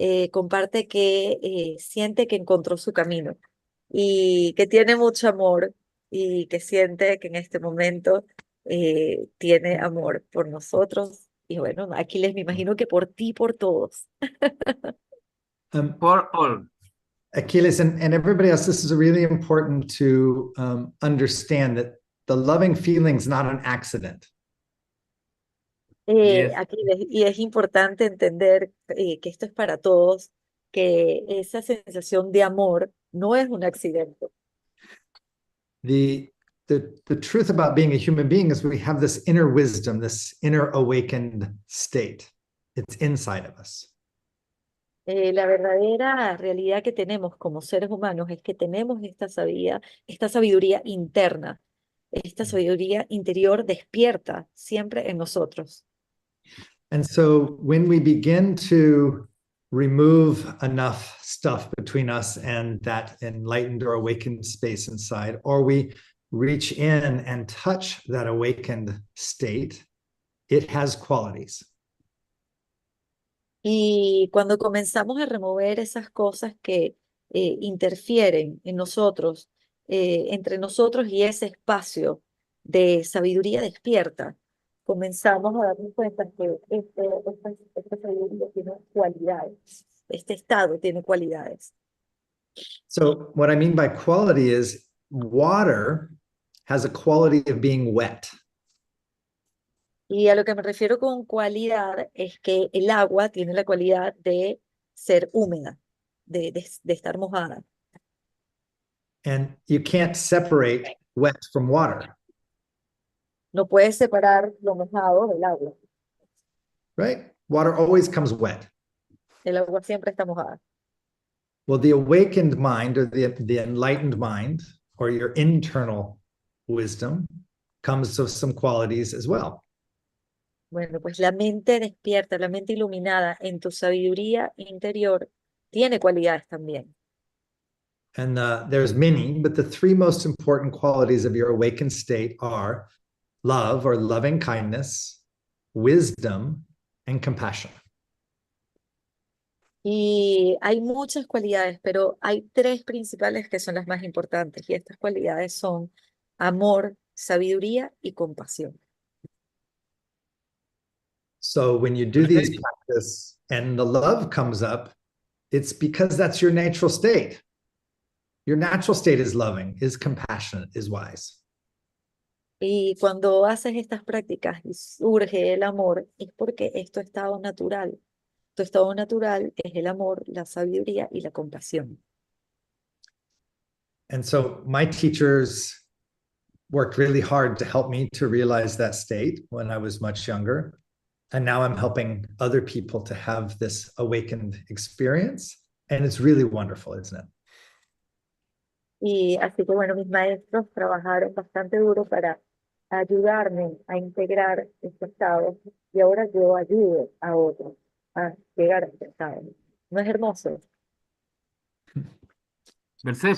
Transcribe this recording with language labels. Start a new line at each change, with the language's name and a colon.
Spanish: Comparte que siente que encontró su camino y que tiene mucho amor y que siente que en este momento tiene amor por nosotros Y bueno, Aquiles, me imagino que por ti, por todos.
English: For all. Achilles and everybody else, this is really important to understand that the loving feeling is not an accident. Yes.
Spanish: Aquiles, y es importante entender que esto es para todos, que esa sensación de amor no es un accidente.
English: The, the truth about being a human being is we have this inner wisdom, this inner awakened state. It's inside of us.
Spanish: La verdadera realidad que tenemos como seres humanos es que tenemos esta sabiduría interna, esta sabiduría interior despierta siempre en nosotros.
English: And so when we begin to remove enough stuff between us and that enlightened or awakened space inside, or we reach in and touch that awakened state, it has qualities.
Spanish: Y cuando comenzamos a remover esas cosas que interfieren en nosotros, entre nosotros y ese espacio de sabiduría despierta, comenzamos a darnos cuenta que esta sabiduría tiene cualidades, este estado tiene cualidades.
English: So what I mean by quality is water has a quality of being wet.
Spanish: Y a lo que me refiero con cualidad es que el agua tiene la cualidad de ser húmeda, de estar mojada.
English: And you can't separate wet from water,
Spanish: No puedes separar lo mojado del agua.
English: right? Water always comes wet.
Spanish: El agua siempre está mojada.
English: Well, the awakened mind or the enlightened mind or your internal wisdom comes with some qualities as well.
Spanish: Bueno, pues la mente despierta, la mente iluminada en tu sabiduría interior tiene cualidades también.
English: And there's many, but the three most important qualities of your awakened state are love or loving kindness, wisdom, and compassion.
Spanish: Y hay muchas cualidades, pero hay tres principales que son las más importantes. Y estas cualidades son amor, sabiduría y compasión.
English: So when you do these practice and the love comes up, it's because that's your natural state. Your natural state is loving, is compassionate, is wise.
Spanish: Y cuando haces estas prácticas y surge el amor, es porque es tu estado natural. Tu estado natural es el amor, la sabiduría y la compasión.
English: And so my teachers worked really hard to help me to realize that state when I was much younger. And now I'm helping other people to have this awakened experience. And it's really wonderful, isn't it?
Spanish: Y así que bueno, mis maestros trabajaron bastante duro para ayudarme a integrar este estado y ahora yo ayudo a otros a llegar a este estado. ¿No es hermoso? Mercedes,